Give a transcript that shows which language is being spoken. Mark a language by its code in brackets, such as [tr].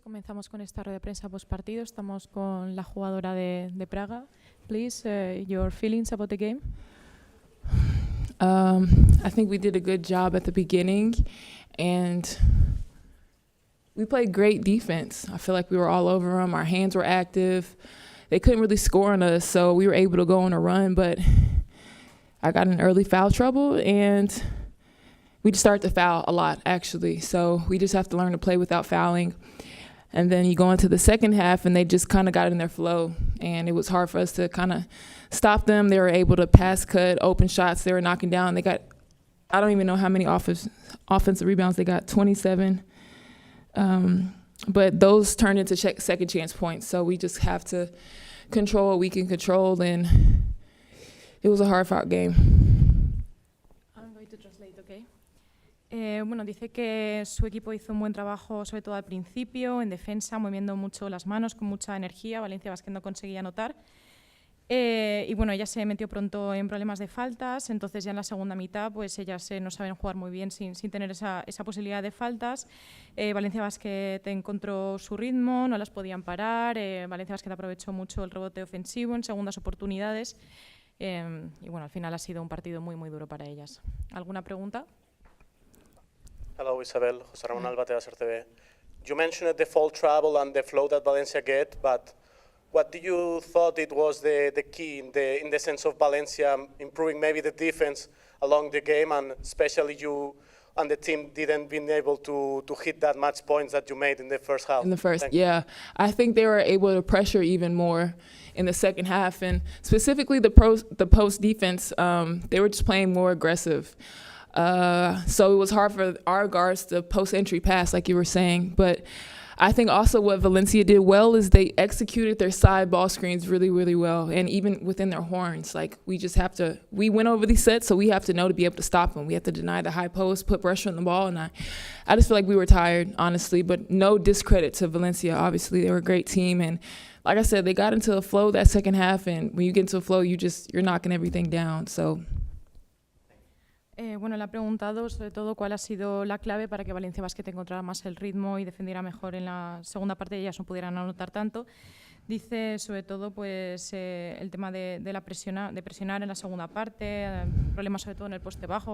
[es] Comenzamos con esta rueda de prensa postpartido. Estamos con la jugadora de Praga. [en] Please, your feelings about the game? I think we did a good job at the beginning, and we played great defense. I feel like we were all over them. Our hands were active. They couldn't really score on us, so we were able to go on a run, but I got in early foul trouble, and we just started to foul a lot, actually. So we just have to learn to play without fouling. And then you go into the second half, and they just kind of got in their flow, and it was hard for us to kind of stop them. They were able to pass cut, open shots. They were knocking down. They got, I don't even know how many offensive rebounds they got, 27. But those turned into second chance points. So we just have to control what we can control, and it was a hard-fought game. I'm going to translate, okay? [es] Bueno, dice que su equipo hizo un buen trabajo, sobre todo al principio, en defensa, moviendo mucho las manos, con mucha energía. Valencia Basket no conseguía anotar. Y bueno, ella se metió pronto en problemas de faltas, entonces ya en la segunda mitad pues ellas no saben jugar muy bien sin tener esa posibilidad de faltas. Valencia Basket encontró su ritmo, no las podían parar. Valencia Basket aprovechó mucho el rebote ofensivo en segundas oportunidades. Y bueno, al final ha sido un partido muy, muy duro para ellas. ¿Alguna pregunta? [en] Hello, Isabel. José Ramón Albatera, ZVVZ. You mentioned the foul trouble and the flow that Valencia get, but what do you thought it was the key in the sense of Valencia improving maybe the defense along the game, and especially you and the team didn't been able to hit that much points that you made in the first half? In the first, yeah. I think they were able to pressure even more in the second half, and specifically the post defense, they were just playing more aggressive. So it was hard for our guards to post-entry pass, like you were saying. But I think also what Valencia did well is they executed their side ball screens really, really well, and even within their horns. Like, we went over these sets, so we have to know to be able to stop them. We have to deny the high post, put pressure on the ball, and I just feel like we were tired, honestly. But no discredit to Valencia. Obviously, they were a great team, and like I said, they got into a flow that second half, and when you get into a flow, you're knocking everything down. So. [es] Bueno, le ha preguntado sobre todo cuál ha sido la clave para que Valencia Basket encontrara más el ritmo y defendiera mejor en la segunda parte y ellas no pudieran anotar tanto. Dice sobre todo pues, el tema de presionar en la segunda parte, problemas sobre todo en el poste bajo.